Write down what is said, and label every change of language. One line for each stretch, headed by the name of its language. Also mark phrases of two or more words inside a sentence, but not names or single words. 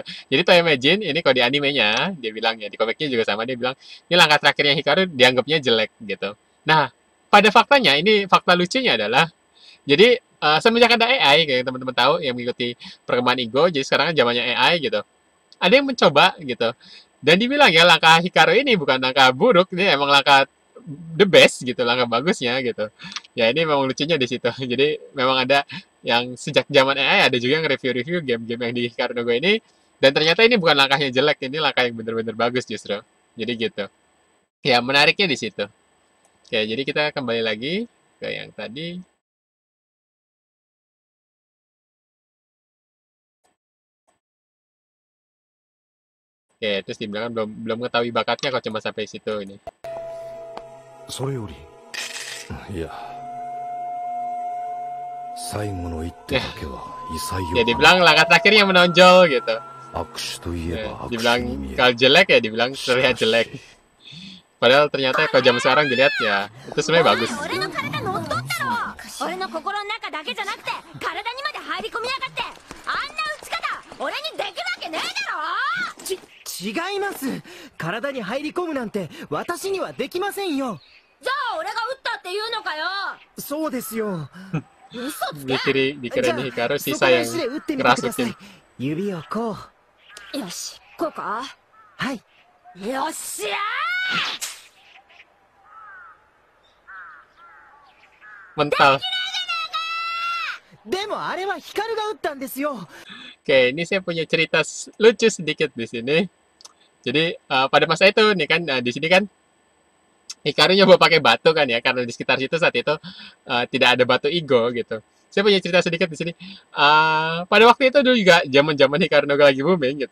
Indonesian: Jadi Toya Meijin ini kalau di animenya dia bilang ya, di komiknya juga sama, dia bilang ini langkah terakhirnya Hikaru dianggapnya jelek gitu. Nah, pada faktanya, ini fakta lucunya adalah, jadi semenjak ada AI, kayak teman-teman tahu yang mengikuti perkembangan Igo, jadi sekarang kan zamannya AI gitu. Ada yang mencoba gitu. Dan dibilang ya langkah Hikaru ini bukan langkah buruk, ini emang langkah
English: the best
Indonesian: gitu, langkah bagusnya gitu. Ya ini memang lucunya di situ. Jadi memang ada yang sejak zaman AI ada juga yang review-review game-game yang di Hikaru no Go ini, dan ternyata ini bukan langkahnya jelek, ini langkah yang bener-bener bagus justru. Jadi gitu. Ya menariknya di situ. Oke, jadi kita kembali lagi ke yang tadi. Oke, terus dibilang belum mengetahui bakatnya kok cuma sampai situ ini.
Japanese: それよりいや最後の一手だけは異彩
Indonesian: Ya
Japanese: を
Indonesian: dibilang langkah terakhir yang menonjol gitu.
Japanese: 握手といえ
Indonesian: Ya,
Japanese: ば握手
Indonesian: dibilang
Japanese: に見え
Indonesian: kalau
Japanese: る
Indonesian: jelek ya dibilang terlihat jelek. Padahal ternyata kalau zaman sekarang dilihat ya itu sebenarnya bagus.
Japanese: 俺の体乗っ取ったろ。俺の心の中だけじゃなくて体にまで入り込みやがって。あんな打ち方俺にできるわけねえだろ。違います。体に入り込むなんて私にはできませんよ。じゃあ俺が打ったっていうのかよ。そうですよ。嘘つけ。
Indonesian: Dikira ini Hikaru
Japanese: そこ
Indonesian: sisa
Japanese: の
Indonesian: yang
Japanese: 石で打ってみてくださ
Indonesian: kerasukin.
Japanese: い。指をこう。よし、こうか。はい。よっしゃ
Indonesian: Mental.
Japanese: でもあれは光が打ったんですよ。
Indonesian: Oke, ini saya punya cerita lucu sedikit di sini. Jadi pada masa itu nih kan di sini kan Hikaru nyoba pakai batu kan ya karena di sekitar situ saat itu tidak ada batu Igo gitu. Saya punya cerita sedikit di sini. Pada waktu itu dulu juga zaman-zaman Hikaru no Go lagi booming gitu.